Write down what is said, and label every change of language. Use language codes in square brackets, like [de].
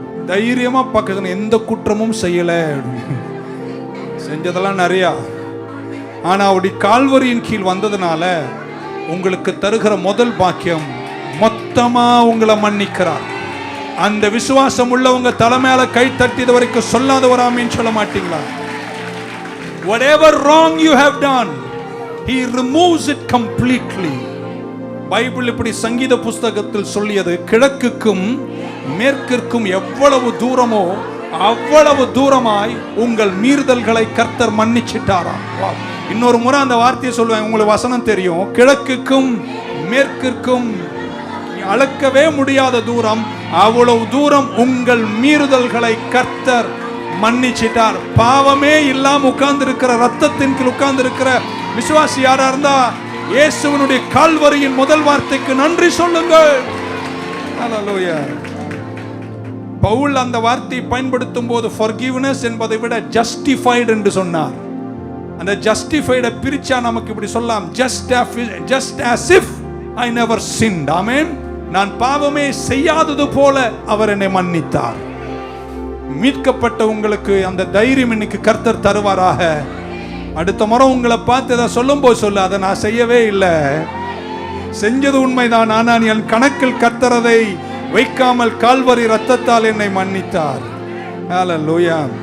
[ta] தைரியமா பார்க்கணும், எந்த குற்றமும் செய்யல, செஞ்சதெல்லாம் நிறையா. ஆனா அவருடைய கால்வரியின் கீழ் வந்ததுனால உங்களுக்கு தருகிற முதல் பாக்கியம், மொத்தமா உங்களை மன்னிக்கிறார். அந்த விசுவாசம் உள்ளவங்க தலைமையில கை தட்டியது வரைக்கும் சொல்லாதவர் ஆமென் சொல்ல மாட்டீங்களா? [en] Whatever wrong you have done, he removes it completely. [ta] Bible இப்படி சங்கீத புஸ்தகத்தில் சொல்லியது, கிழக்குக்கும் மேற்கிற்கும் எவ்வளவு தூரமோ அவ்வளவு தூரமாய் உங்கள் மீறுதல்களை கர்த்தர் மன்னிச்சிட்டாராம். இன்னொரு முறை அந்த வார்த்தையை சொல்லுவேன், உங்களுக்கு வசனம் தெரியும். கிழக்குக்கும் மேற்கிற்கும் அளக்கவே முடியாத தூரம், அவ்வளவு தூரம் உங்கள் மீறுதல்களை கர்த்தர் மன்னிச்சிட்டார். பாவமே இல்லாம உட்கார்ந்து இருக்கிற, ரத்தத்தின் கீழ் உட்கார்ந்து இருக்கிற விசுவாசி யாரா இருந்தா, இயேசுவினுடைய கால்வரியின் முதல் வார்த்தைக்கு நன்றி சொல்லுங்கள். ஹல்லேலூயா. பவுல் அந்த வார்த்தையை பயன்படுத்தும் போது forgiveness என்பதை விட justified என்று சொன்னார். அந்த justified பிரிச்சா நமக்கு இப்படி சொல்லலாம், [en] just as if I never sinned. [ta] ஆமென். நான் பாவமே செய்யாதது போல அவர் என்னை மன்னித்தார். மீட்கப்பட்ட உங்களுக்கு அந்த தைரியம் இன்னைக்கு கர்த்தர் தருவாராக. அடுத்த முறை உங்களை பார்த்து அதை சொல்லும் போது சொல்ல, அதை நான் செய்யவே இல்லை, செஞ்சது உண்மைதான், ஆனால் என் கணக்கில் கர்த்தர் அதை வைக்காமல் கால்வரி ரத்தத்தால் என்னை மன்னித்தார். ஹல்லேலூயா.